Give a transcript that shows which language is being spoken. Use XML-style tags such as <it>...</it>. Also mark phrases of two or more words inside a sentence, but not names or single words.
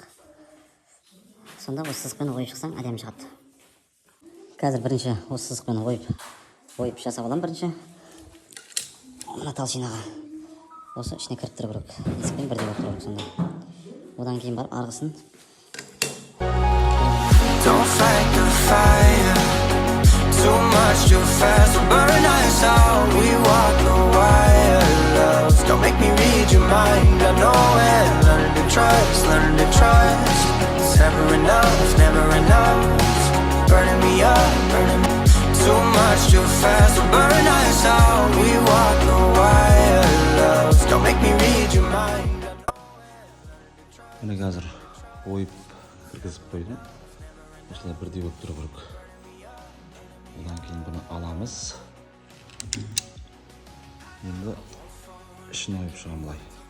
<kk>Сонда осы сызықпен ойып шықсаң әдемі шығады. Қазір бірінші осы сызықпен ойып жасап аламын бірінші. Мына толщинаға осы ішіне кіріп тұру керек. Есікпен бірдей болып тұру керек сонда. Одан кейін барып арғысын.</kk> <en>Don't fight the fire. Too much, too fast, we'll burn us out. We walk the wire, love. Don't make me read your mind, I know it. Learn to trust, learn to trust. It's never enough. Burning me up, burning me. Too much, too fast, we'll burn us out. We walk the wire, love. Don't make me read your mind, I know it.</en> <kk>Міне қазір ойып кіргізіп қойдым. Осылай бірдей болып тұру керек. Одан кейін бұны аламыз. Енді ішіне ойып шығам бұлай.</kk>